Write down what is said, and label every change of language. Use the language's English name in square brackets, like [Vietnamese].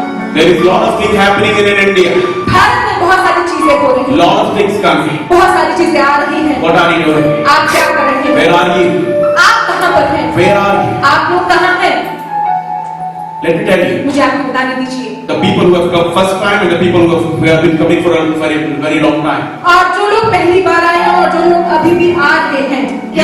[English] There is a lot of things happening in India. [Hindi] Bharat में बहुत सारी चीजें हो रही हैं। [English] Lot of things coming. [Hindi] बहुत सारी चीजें आ रही हैं। [English] What are you doing? [Hindi] आप क्या कर रहे हैं? [English] Where are you? [Hindi] आप कहाँ पर हैं? [English] Where are you? [Hindi] आप लोग कहाँ हैं? [English] Let me tell you. [Hindi] मुझे आपको बताने दीजिए। [English] The people who have come first time and the people who have been coming for a very long time. [Hindi] और जो लोग पहली बार आए हैं और जो लोग अभी भी आ रहे हैं, या